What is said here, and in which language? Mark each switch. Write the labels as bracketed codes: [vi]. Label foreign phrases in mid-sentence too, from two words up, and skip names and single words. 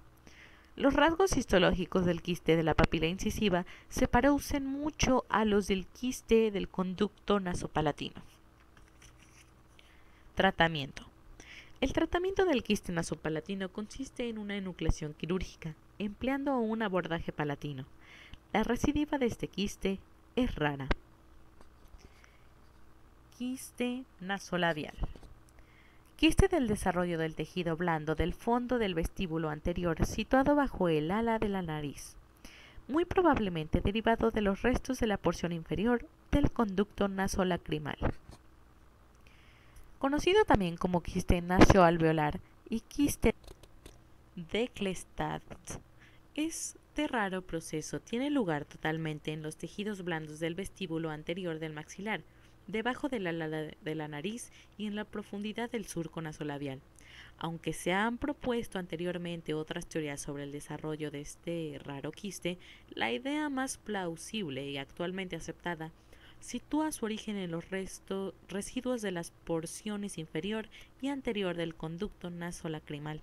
[es] Los rasgos histológicos del quiste de la papila incisiva se parecen mucho a los del quiste del conducto nasopalatino. Tratamiento. El tratamiento del quiste nasopalatino consiste en una enucleación quirúrgica, empleando un abordaje palatino. La recidiva de este quiste es rara. Quiste nasolabial. Quiste del desarrollo del tejido blando del fondo del vestíbulo anterior situado bajo el ala de la nariz, muy probablemente derivado de los restos de la porción inferior del conducto nasolacrimal. Conocido también como quiste nasoalveolar y quiste de Clestadt, es de raro proceso, tiene lugar totalmente en los tejidos blandos del vestíbulo anterior del maxilar, debajo del ala de la nariz y en la profundidad del surco nasolabial. Aunque se han propuesto anteriormente otras teorías sobre el desarrollo de este raro quiste, la idea más plausible y actualmente aceptada sitúa su origen en los residuos de las porciones inferior y anterior del conducto nasolacrimal.